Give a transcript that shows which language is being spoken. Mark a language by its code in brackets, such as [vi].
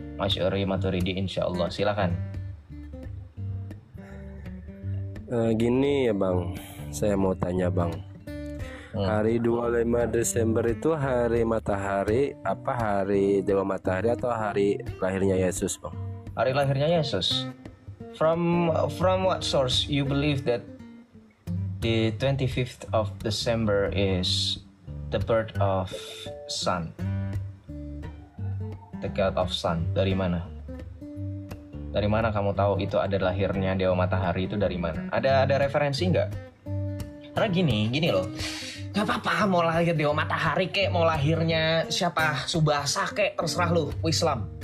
[id] Asy'ari, Maturidi insyaallah. Silakan. Gini ya Bang, saya mau tanya Bang. Hari 25 Desember itu hari matahari, apa hari Dewa Matahari atau hari lahirnya Yesus Bang? Hari lahirnya Yesus. [en] From what source you believe that the 25th of December is the birth of sun? The God of Sun. [id] Dari mana? Dari mana kamu tahu itu ada lahirnya Dewa Matahari itu dari mana? Ada referensi nggak? Karena gini loh. Gak apa-apa mau lahir Dewa Matahari kek, mau lahirnya siapa Subasa kek, terserah lu, Islam.